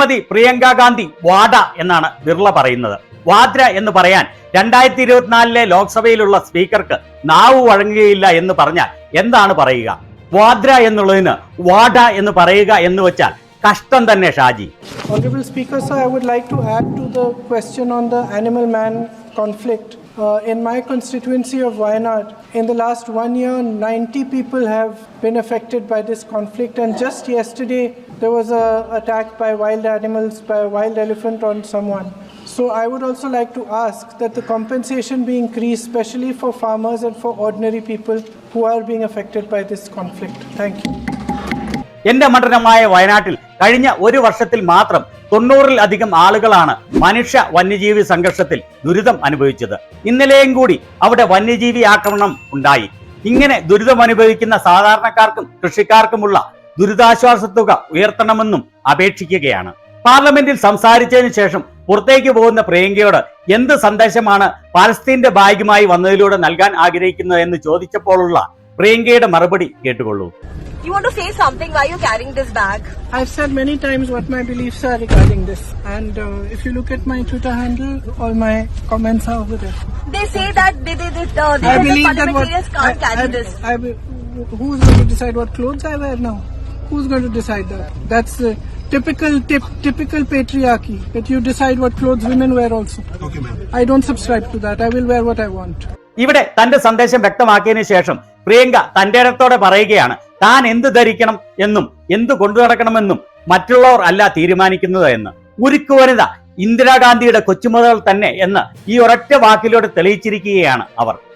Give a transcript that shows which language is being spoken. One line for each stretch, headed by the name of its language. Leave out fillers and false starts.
Malayalam: പ്രിയങ്ക ഗാന്ധി വാഡ എന്നാണ് ബിർള പറയുന്നത്. വാദ്ര എന്ന് പറയാൻ 2024 ലോക്സഭയിലുള്ള സ്പീക്കർക്ക് നാവ് വഴങ്ങുകയില്ല എന്ന് പറഞ്ഞാൽ എന്താണ് പറയുക? വാദ്ര എന്നുള്ളതിന് വാഡ എന്ന് പറയുക എന്ന് വെച്ചാൽ കഷ്ടം തന്നെ Shaji.
English: Honorable Speaker, sir, I would like to add to the question on the animal man conflict. In my constituency of Wayanad, in the last 1 year, 90 people have been affected by this conflict, and just yesterday there was a attack by wild animals, by a wild elephant on someone. So I would also like to ask that the compensation be increased, especially for farmers and for ordinary people who are being affected by this conflict. Thank you.
Malayalam: എന്റെ മണ്ഡലമായ വയനാട്ടിൽ കഴിഞ്ഞ ഒരു വർഷത്തിൽ മാത്രം 90-ലധികം ആളുകളാണ് മനുഷ്യ വന്യജീവി സംഘർഷത്തിൽ ദുരിതം അനുഭവിച്ചത്. ഇന്നലെയും കൂടി അവിടെ വന്യജീവി ആക്രമണം ഉണ്ടായി. ഇങ്ങനെ ദുരിതം അനുഭവിക്കുന്ന സാധാരണക്കാർക്കും കൃഷിക്കാർക്കുമുള്ള ദുരിതാശ്വാസ തുക ഉയർത്തണമെന്നും അപേക്ഷിക്കുകയാണ്. പാർലമെന്റിൽ സംസാരിച്ചതിന് ശേഷം പുറത്തേക്ക് പോകുന്ന പ്രിയങ്കയോട് എന്ത് സന്ദേശമാണ് പാലസ്തീന്റെ ബാഗുമായി വന്നതിലൂടെ നൽകാൻ ആഗ്രഹിക്കുന്നത് എന്ന് ചോദിച്ചപ്പോഴുള്ള പ്രിയങ്കയുടെ മറുപടി കേട്ടുകൊള്ളൂ.
English: You want to say something? Why are you carrying this bag? I've said many times what my beliefs are regarding this, and if you look at my Twitter handle, all my comments are over there. They say that the parliamentarians can't carry this. Who's going to decide what clothes I wear now? Who's going to decide that? That's typical patriarchy, that you decide what clothes women wear also. Okay, ma'am. I don't subscribe to that. I will wear what I want.
Malayalam: ഇവിടെ തന്റെ സന്ദേശം വ്യക്തമാക്കിയതിനു ശേഷം പ്രിയങ്ക തന്റെ ഇടത്തോടെ പറയുകയാണ്, താൻ എന്ത് ധരിക്കണം എന്നും എന്ത് കൊണ്ടു നടക്കണമെന്നും മറ്റുള്ളവർ അല്ല തീരുമാനിക്കുന്നത് എന്ന്. ഉരുക്കു വനിത ഇന്ദിരാഗാന്ധിയുടെ കൊച്ചുമകൾ തന്നെ എന്ന് ഈ ഒരൊറ്റ വാക്കിലൂടെ തെളിയിച്ചിരിക്കുകയാണ് അവർ.